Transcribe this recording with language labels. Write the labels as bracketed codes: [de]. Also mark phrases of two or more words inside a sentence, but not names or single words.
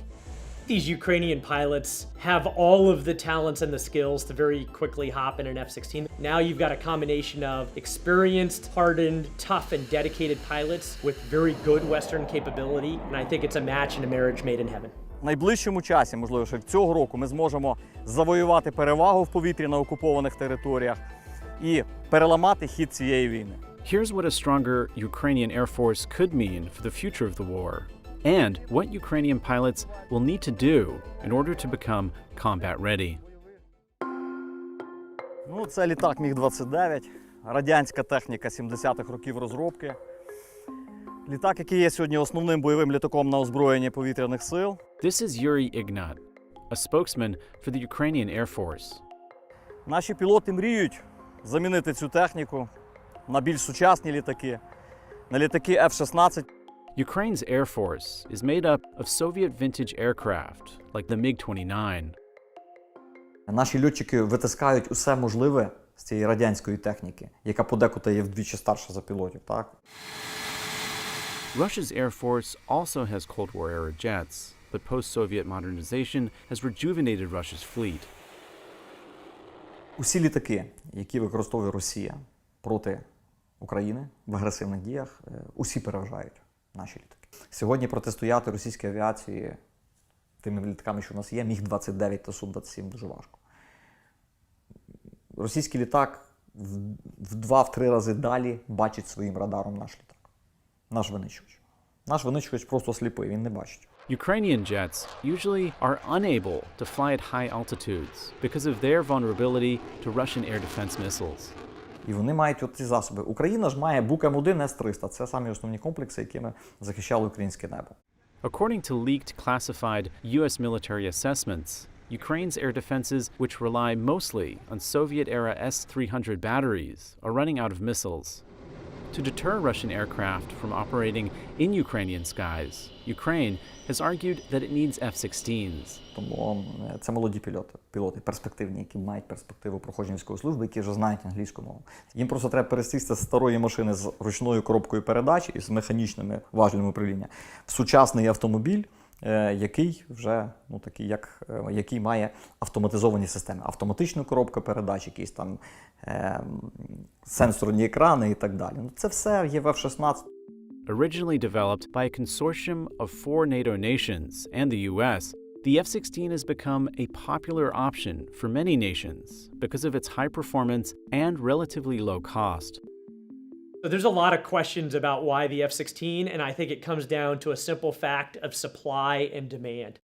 [en] These Ukrainian pilots have all of the talents and the skills to very quickly hop in an F-16. Now you've got a combination of experienced, hardened, tough, and dedicated pilots with very good Western capability, and I think it's a match and a marriage made in heaven. [uk] В найближчому часі, можливо, що цього року ми зможемо завоювати перевагу в повітрі на окупованих територіях і переламати хід цієї війни. [en] Here's what a stronger Ukrainian Air Force could mean for the future of the war, and what Ukrainian pilots will need to do in order to become combat ready. [uk] Ну, це літак Міг-29, радянська техніка 70-х років розробки. Літак, який є сьогодні основним бойовим літаком на озброєнні повітряних сил. [en] This is Yuri Ignat, a spokesman for the Ukrainian Air Force. [uk] Наші пілоти мріють замінити цю техніку на більш сучасні літаки, на літаки F-16. [en] Ukraine's Air Force is made up of Soviet vintage aircraft, like the MiG-29. [uk] Наші льотчики витискають усе можливе з цієї радянської техніки, яка подекуди є вдвічі старша за пілотів, так? [en] Russia's Air Force also has Cold War-era jets, but post-Soviet modernization has rejuvenated Russia's fleet. [uk] Усі літаки, які використовує Росія проти України в агресивних діях, усі переважають наші літаки. Сьогодні протистояти російській авіації тими літаками, що в нас є, Міг-29 та Су-27 дуже важко. Російський літак в 2-3 рази далі бачить своїм радаром наш літак. Наш винищувач. Наш винищувач просто сліпий, він не бачить. [en] Ukrainian jets usually are unable to fly at high altitudes because of their vulnerability to Russian air defense missiles. [uk] І вони мають ці засоби. Україна ж має Бук-М1 С-300. Це самі основні комплекси, якими захищали українське небо. [en] According to leaked classified U.S. military assessments, Ukraine's air defenses, which rely mostly on Soviet-era S-300 batteries, are running out of missiles. To deter Russian aircraft from operating in Ukrainian skies, Ukraine has argued that it needs F-16s. [uk] Тому це молоді пілоти, перспективні, які мають перспективу проходження військової служби, які вже знають англійську мову. Їм просто треба пересісти з старої машини з ручною коробкою передач і з механічними важелями управління в сучасний автомобіль, який вже який має автоматизовані системи. Автоматичну коробку передач, якісь там сенсорні екрани і так далі. Це все є в F-16. [en] Originally developed by a consortium of 4 NATO nations and the U.S., the F-16 has become a popular option for many nations because of its high performance and relatively low cost. So there's a lot of questions about why the F-16, and I think it comes down to a simple fact of supply and demand.